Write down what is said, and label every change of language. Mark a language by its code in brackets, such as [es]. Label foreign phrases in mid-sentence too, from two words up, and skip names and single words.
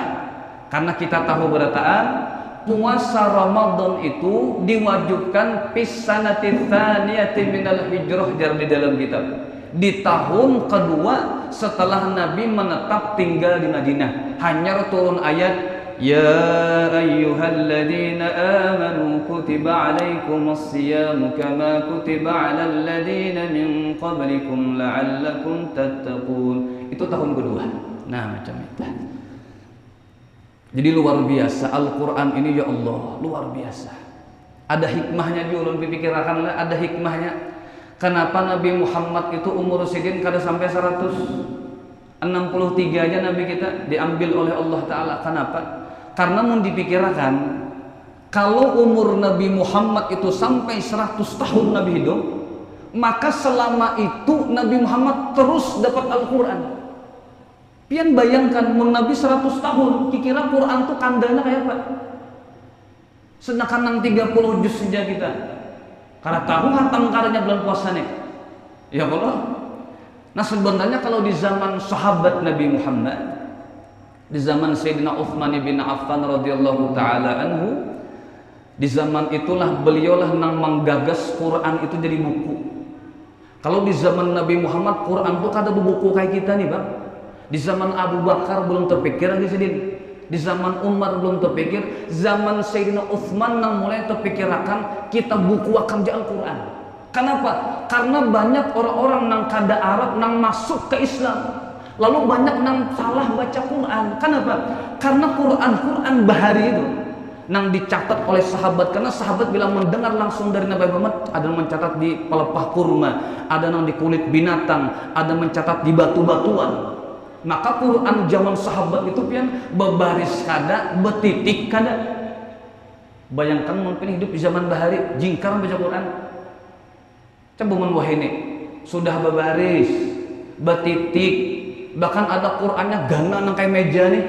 [id] Karena kita tahu berataan puasa Ramadan itu diwajibkan [ar] في السنة الثانية من الهجرة, [id] jar di dalam kitab. Di tahun kedua setelah Nabi menetap tinggal di Madinah, hanya turun ayat [ar] يا أيها الذين آمنوا كتب عليكم الصيام كما كتب على الذين من قبلكم لعلكم تتقون. [id] Itu tahun kedua. Nah macam itu. Jadi luar biasa Al-Quran ini [ar] يا الله, [id] luar biasa. Ada hikmahnya juga, ulun pikirkan lah, ada hikmahnya. [bjn] Kenapa Nabi Muhammad itu umur sidin kada sampai 163 aja Nabi kita diambil oleh Allah Ta'ala. [id] Kenapa? Karena mau dipikirkan kalau umur Nabi Muhammad itu sampai 100 tahun Nabi hidup, maka selama itu Nabi Muhammad terus dapat Al-Quran. [bjn] Pian bayangkan mun Nabi 100 tahun, kira Quran tuh kandanya kayak apa? [id] Sedangkan nang 30 juz saja kita. Karena tahu hatam karanya bulan puasa nih. [ar] يا الله. [id] Nah sebenarnya kalau di zaman sahabat Nabi Muhammad, di zaman Sayyidina Utsman bin Affan [ar] رضي الله تعالى عنه, [id] di zaman itulah beliaulah nang menggagas Quran itu jadi buku. [bjn] Kalau di zaman Nabi Muhammad Quran tuh kada buku kayak kita nih, Bang. [id] Di zaman Abu Bakar belum terpikir lagi sedih. Di zaman Umar belum terpikir, zaman Sayyidina Utsman nang mulai terpikirakan kita buku akan Al-Quran. Kenapa? Karena banyak orang-orang nang kada Arab nang masuk ke Islam. Lalu banyak nang salah baca Quran. Kenapa? Karena Quran bahari itu nang dicatat oleh sahabat. Karena sahabat bilang mendengar langsung dari Nabi Muhammad, ada yang mencatat di pelepah kurma, ada yang di kulit binatang, ada yang mencatat di batu-batuan. [bjn] Maka Quran zaman sahabat itu pian bebaris kada, betitik kada. Bayangkan mungkin hidup di zaman bahari, jingkar baca Quran. Coba mun wahine sudah babaris, batitik, bahkan ada Qur'annya gana nang kayak meja nih.